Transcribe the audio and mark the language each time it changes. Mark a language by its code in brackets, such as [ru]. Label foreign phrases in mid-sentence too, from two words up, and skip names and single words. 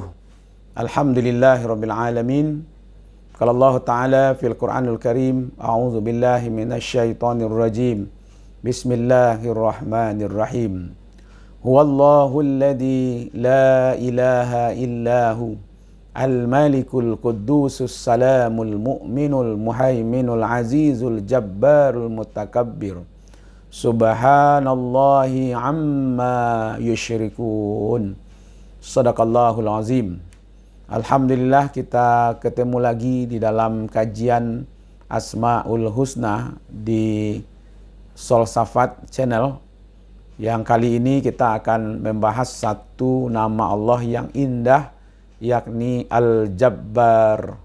[ar] الحمد لله رب العالمين. قال الله تعالى في القرآن الكريم، أعوذ بالله من الشيطان الرجيم. بسم الله الرحمن الرحيم. هو الله الذي لا إله إلا هو الملك القدوس السلام المؤمن المهيمن العزيز الجبار المتكبر. سبحان الله عما يشركون. صدق الله العظيم. [id] Alhamdulillah kita ketemu lagi di dalam kajian Asmaul Husna di Solsafat Channel. Yang kali ini kita akan membahas satu nama Allah yang indah, yakni Al-Jabbar.